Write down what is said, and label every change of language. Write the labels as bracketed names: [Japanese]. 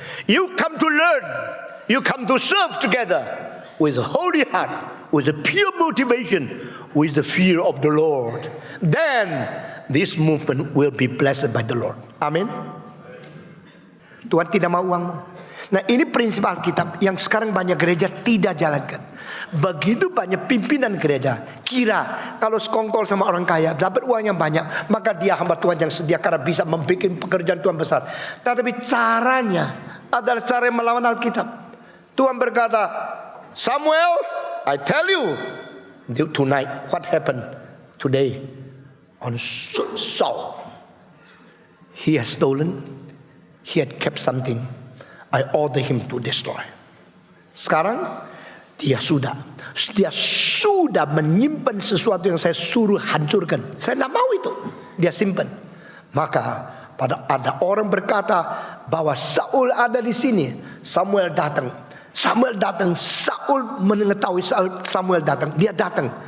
[English] You come to learn, you come to serve together with a holy heart, with a pure motivation, with the fear of the Lord. Then this movement will be blessed by the Lord. [Indonesian] Amin. Tuhan tidak mau uangmu. Nah, ini prinsip Alkitab yang sekarang banyak gereja tidak jalankan. Begitu banyak pimpinan gereja kira kalau sekongkol sama orang kaya, dapat uang yang banyak, maka dia hamba Tuhan yang sedia karena bisa membuat pekerjaan Tuhan besar. Tetapi caranya adalah cara yang melawan Alkitab. Tuhan berkata, [English] Samuel, I tell you tonight what happened today on Saul. He has stolen, he had kept something. I order him to destroy. [Indonesian] Sekarang dia sudah menyimpan sesuatu yang saya suruh hancurkan. Saya tidak mau itu. Dia simpan. Maka pada ada orang berkata bahwa Saul ada di sini. Samuel datang. Saul mengetahui Samuel datang. Dia datang.